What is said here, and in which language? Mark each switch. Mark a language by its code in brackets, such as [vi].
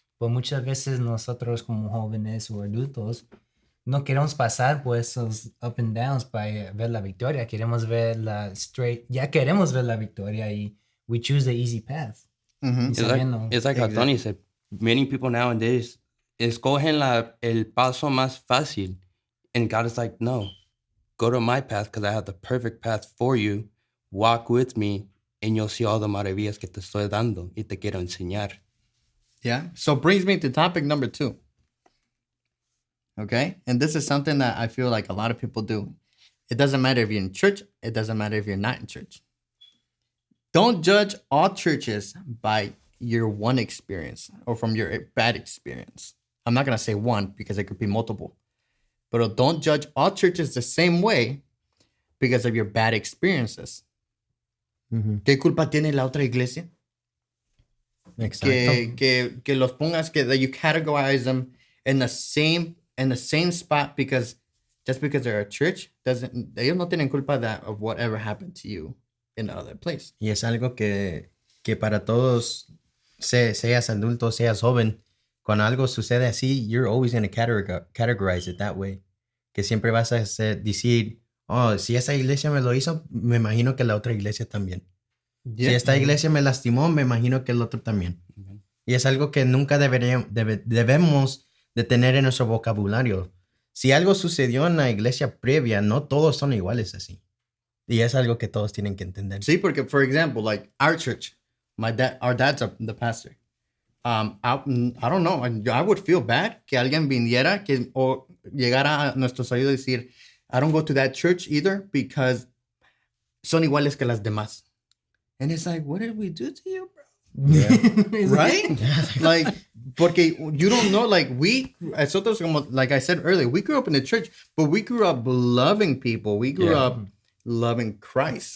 [es] Pero muchas veces nosotros como jóvenes o adultos no queremos pasar por esos [en] up and downs [es] para ver la victoria. Queremos ver la straight. Ya queremos ver la victoria y [en] we choose the easy path. Mhm. [es] Y sabiendo- [en] It's like how Tony said. Many people nowadays [es] escogen el paso más fácil. [en] And God is like, no, go to my path because I have the perfect path for you. Walk with me and you'll see all the [es] maravillas que te estoy dando y te quiero enseñar. [en] Yeah. So brings me to topic number 2. Okay. And this is something that I feel like a lot of people do. It doesn't matter if you're in church. It doesn't matter if you're not in church. Don't judge all churches by your one experience or from your bad experience. I'm not going to say one because it could be multiple. But don't judge all churches the same way because of your bad experiences. [es] ¿Qué culpa tiene la otra iglesia? Exacto. Que los pongas, [en] that you categorize them in the same spot because just because they're a church [es] ellos no tienen culpa [en] of whatever happened to you in the other place. [es] Y es algo que para todos, seas adulto, seas joven, cuando algo sucede así, [en] you're always going to categorize it that way. [es] Que siempre vas a decir, oh, si esa iglesia me lo hizo, me imagino que la otra iglesia también. Si esta iglesia me lastimó, me imagino que el otro también. Y es algo que nunca debemos de tener en nuestro vocabulario. Si algo sucedió en la iglesia previa, no todos son iguales así. Y es algo que todos tienen que entender. [en] Sí, porque, for example, like our church, our dad's the pastor. I don't know. I would feel bad [es] que alguien viniera o llegara a nuestros oídos y decir, [en] I don't go to that church either because [es] son iguales que las demás. [en] And it's like, what did we do to you, bro? Yeah. Right? Like, porque you don't know, like nosotros, like I said earlier, we grew up in the church, but we grew up loving people. We grew up loving Christ.